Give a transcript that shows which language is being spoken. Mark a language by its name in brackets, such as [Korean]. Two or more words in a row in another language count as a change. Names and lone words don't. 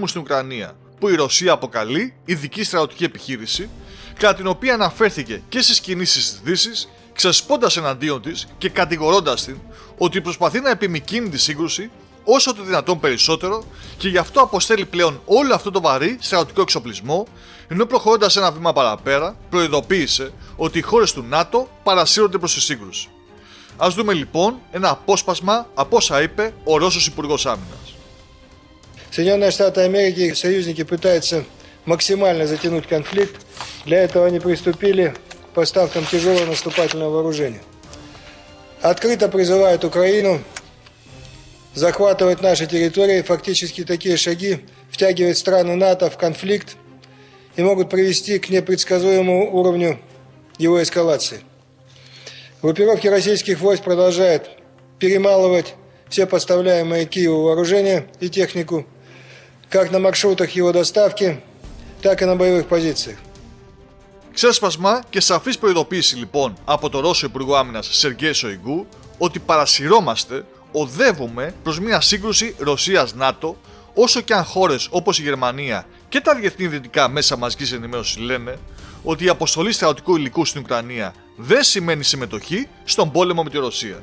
[Greek] στην Ουκρανία, που η Ρωσία αποκαλεί ειδική στρατιωτική επιχείρηση, κατά την οποία αναφέρθηκε και στις κινήσεις της Δύσης, ξεσπώντας εναντίον της και κατηγορώντας την ότι προσπαθεί να επιμικρύνει τη σύγκρουση όσο το δυνατόν περισσότερο και γι' αυτό αποστέλει πλέον όλο αυτό το βαρύ στρατιωτικό εξοπλισμό, ενώ προχωρώντας ένα βήμα παραπέρα, προειδοποίησε ότι οι χώρες του ΝΑΤΟ παρασύρονται προς τη σύγκρουση. Ας δούμε λοιπόν ένα απόσπασμα από όσα είπε ο Ρώσος Υπουργός Άμυνας. [Russian] Соединенные Штаты Америки и союзники пытаются максимально затянуть конфликт. Для этого они приступили к поставкам тяжелого наступательного вооружения. Открыто призывают Украину захватывать наши территории. Фактически такие шаги втягивают страны НАТО в конфликт и могут привести к непредсказуемому уровню его эскалации. Группировки российских войск продолжают перемалывать все поставляемые Киеву вооружения и технику, как на маршрутах его доставки, так и на боевых позициях. [Greek] Ξέσπασμα και σαφής προειδοποίηση λοιπόν από τον Ρώσο Υπουργό Άμυνας Σεργέη Σοϊγκού ότι παρασυρώμαστε, οδεύουμε προς μια σύγκρουση Ρωσίας-ΝΑΤΟ, όσο και αν χώρες όπως η Γερμανία και τα διεθνή δυτικά μέσα μαζικής ενημέρωσης λένε ότι η αποστολή στρατιωτικού υλικού στην Ουκρανία δεν σημαίνει συμμετοχή στον πόλεμο με τη Ρωσία.